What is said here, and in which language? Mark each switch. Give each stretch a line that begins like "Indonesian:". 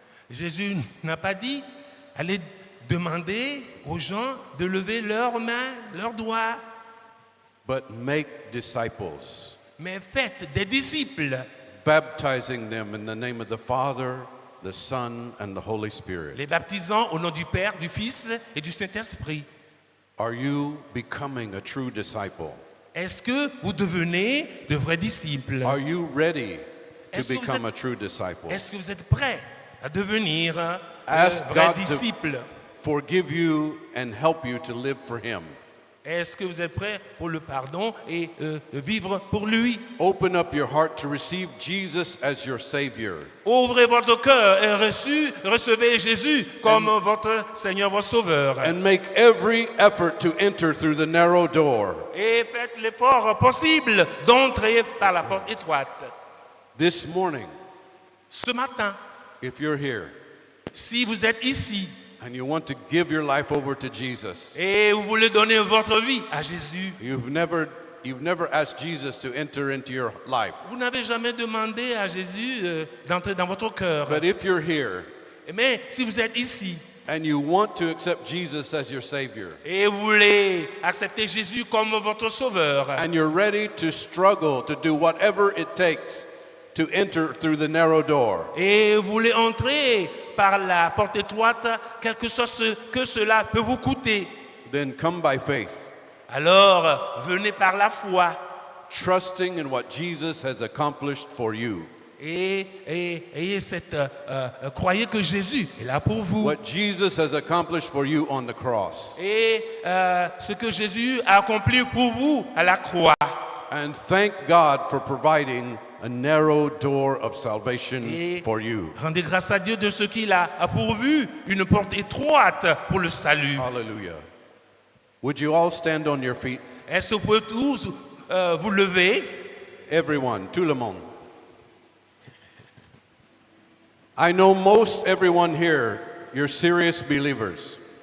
French: Jésus n'a pas dit allez demander aux gens de lever leurs mains, leurs doigts,
English: But make disciples,
French: mais faites des disciples,
English: baptizing them in the name of the Father, the Son, and the Holy Spirit.
French: les baptisant au nom du Père, du Fils et du Saint-Esprit.
English: Are you becoming a true disciple?
French: Est-ce que vous devenez de vrais disciples?
English: Are you ready to
French: Est-ce que vous
English: become
French: êtes-
English: a true disciple?
French: Est-ce que vous êtes prêts à devenir
English: Ask
French: vrais
English: God to-
French: disciples?
English: Forgive you and help you to live for Him.
French: Est-ce que vous êtes prêts pour le pardon et vivre pour lui?
English: Open up your heart to receive Jesus as your Savior.
French: Ouvrez votre cœur et recevez Jésus comme votre Seigneur, votre Sauveur.
English: And make every effort to enter through the narrow door.
French: Et faites l'effort possible d'entrer par la porte étroite.
English: This morning,
French: Ce matin,
English: if you're here
French: si vous êtes ici
English: and you want to give your life over to Jesus.
French: et vous voulez donner votre vie à Jésus,
English: You've never asked Jesus to enter into your life.
French: vous n'avez jamais demandé à Jésus d'entrer dans votre cœur.
English: But if you're here
French: Mais si vous êtes ici
English: and you want to accept Jesus as your Savior,
French: et vous voulez accepter Jésus comme votre sauveur,
English: and you're ready to struggle to do whatever it takes to enter through the narrow door,
French: et vous voulez entrer par la porte étroite, quel que soit ce que cela peut vous coûter,
English: then come by faith,
French: alors venez par la foi
English: trusting in what Jesus has accomplished for you.
French: et ayez cette croyez que Jésus est là pour vous.
English: What Jesus has accomplished for you on the cross.
French: Et ce que Jésus a accompli pour vous à la croix.
English: And thank God for providing a narrow door of salvation
French: Et
English: for you.
French: rendez grâce à Dieu de ce qu'il a pourvu, une porte étroite pour le salut.
English: Hallelujah. Would you all stand on your feet?
French: Est-ce que vous pouvez tous vous lever?
English: Everyone,
French: tout le monde.
English: I know most everyone here, you're serious believers.